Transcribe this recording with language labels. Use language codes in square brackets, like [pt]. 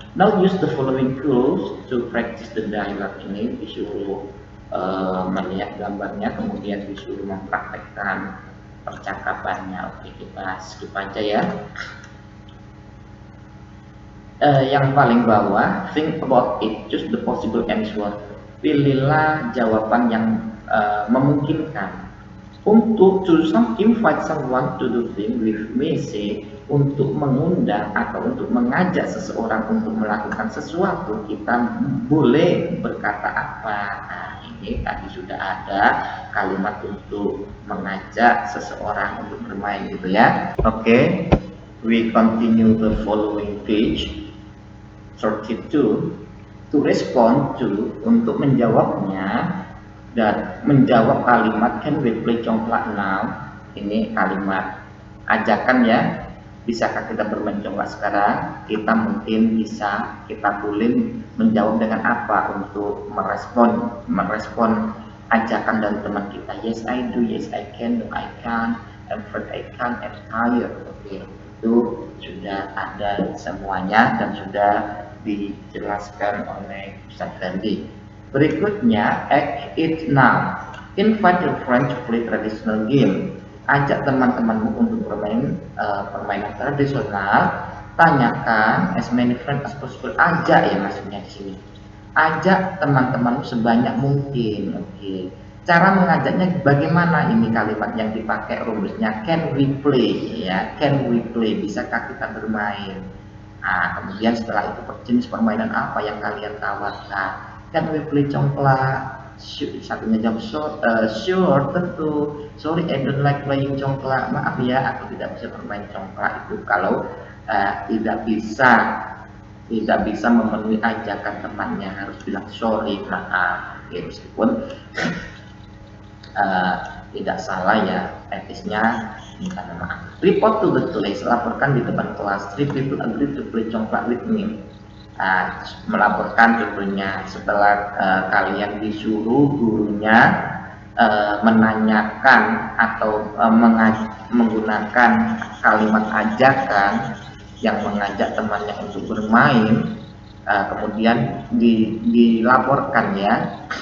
[en] Now use the following clues to practice the dialogue. [id] Ini disuruh melihat gambarnya, kemudian disuruh mempraktekkan percakapannya. Oke, kita skip aja ya. Yang paling bawah, [en] think about it, choose the possible answer. [id] Pilihlah jawaban yang memungkinkan. Untuk [en] invite someone to do thing with me, say, [id] untuk mengundang atau untuk mengajak seseorang untuk melakukan sesuatu, kita boleh berkata apa? Nah, ini tadi sudah ada kalimat untuk mengajak seseorang untuk bermain gitu ya. [en] Oke, we continue the following page 32. To respond to, [id] untuk menjawabnya dan menjawab kalimat [en] can we play congklak now. [id] Ini kalimat ajakan ya. Bisakah kita bermain congklak sekarang? Kita mungkin bisa, kita boleh menjawab dengan apa untuk merespon ajakan dari teman kita. [en] Yes I do, yes I can, no I can, I'm afraid I can't, I'm tired. [id] Oke, itu sudah ada semuanya dan sudah dijelaskan oleh Ustaz Ferdi. Berikutnya, [en] act it now. Invite your friend to play traditional game. [id] Ajak teman-temanmu untuk bermain permainan tradisional. Tanyakan [en] as many friends as possible. [id] Ajak ya maksudnya di sini. Ajak teman-temanmu sebanyak mungkin. Oke. Cara mengajaknya bagaimana? Ini kalimat yang dipakai rumusnya [en] can we play [id] ya. [en] Can we play? [id] Bisakah kita bermain? Nah, kemudian setelah itu jenis permainan apa yang kalian tawarkan? [en] Can we play congklak? [id] Satunya jawab [en] sure, [id] tentu. [en] Sorry, I don't like playing congklak. [id] Maaf ya, aku tidak bisa bermain congklak. Itu kalau tidak bisa memenuhi ajakan temannya, harus bilang sorry, maaf. Ya, meskipun tidak salah ya, etisnya minta maaf. [en] Report to the class, [id] laporkan di depan kelas. [en] 3 people agree to play congklak with me. [id] Melaporkan tentunya setelah kalian disuruh gurunya menanyakan atau menggunakan kalimat ajakan yang mengajak temannya untuk bermain, kemudian dilaporkan ya.